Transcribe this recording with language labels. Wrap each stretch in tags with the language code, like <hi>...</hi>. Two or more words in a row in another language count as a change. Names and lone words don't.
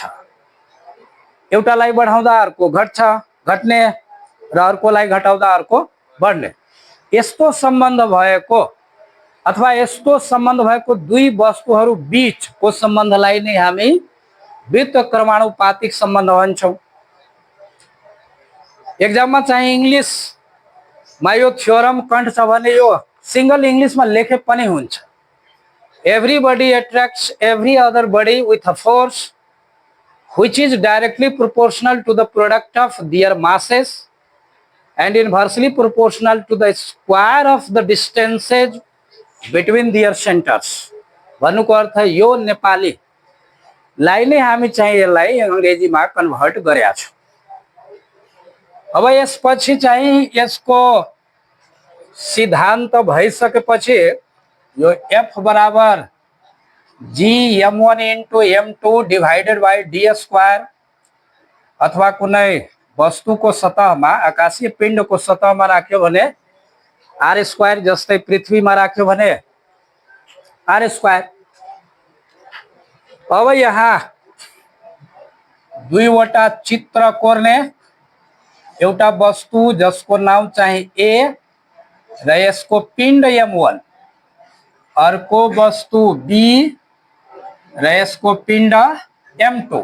<ne>एउटालाई बढाउँदा अर्को घट्ने र अर्कोलाई घटाउँदा अर्को बढ्ने, यस्तो सम्बन्ध भएको अथवा यस्तो सम्बन्ध भएको दुई वस्तुहरू बीचको सम्बन्धलाई नै हामी व्युत्क्रमानुपातिक सम्बन्ध भन्छौं। एक्जाममा चाहिँ इंग्लिशमा यो थ्योरम कण्ठ छ भने यो सिंगल इंग्लिशमा लेखे पनि हुन्छ।</ne> <en>Everybody attracts every other body with a force which is directly proportional to the product of their masses and inversely proportional to the square of the distances between their centers।</en> <ne>भन्नुको अर्थ यो नेपाली लाई नै हामी चाहिँ यसलाई अंग्रेजीमा कन्भर्ट गरेका छौं। अब यसपछि चाहिँ यसको सिद्धान्त भइसकेपछि यो F बराबर</ne> <en>G m1 into m2 divided by d square</en> <ne>अथवा कुनै वस्तु</ne> <hi>को सतह में</hi> <ne>आकाशीय पिंड</ne> <hi>को सतह में</hi> <ne>राख्यो भने</ne> <en>R square,</en> <ne>जस्तै पृथ्वी में राख्यो भने</ne> <en>R square.</en> <ne>अब यहाँ दुईवटा चित्र कोर्ने, एउटा वस्तु जसको नाम चाहिँ ए र यसको पिण्ड m1, अर्को वस्तु बी र यसको पिण्ड m2।</ne>